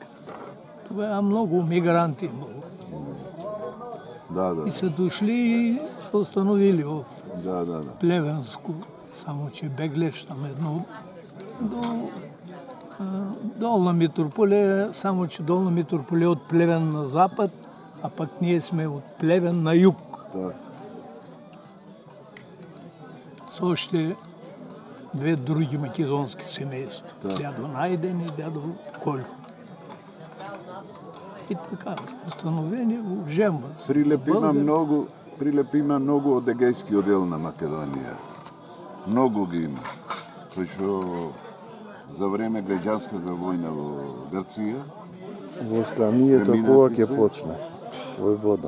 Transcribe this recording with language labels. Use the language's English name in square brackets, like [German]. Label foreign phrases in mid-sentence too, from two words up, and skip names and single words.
[Bulgarian] Тогава много мигранти имало. И са дошли и са установили в Плевенско, само че беглеш там едно до Долна Митрополия, само че Долна Митрополия от Плевен на запад, а пък ние сме от Плевен на юг. С още две други македонски семейства. Дядо Найден и дядо Колю. И така, установени го жемват. [Macedonian] Прилеп има много од егејски одел на Македонија. Много ги има. Кој за време граѓанската војна во Грција. Во Сламијето кога ќе почне? Војвода.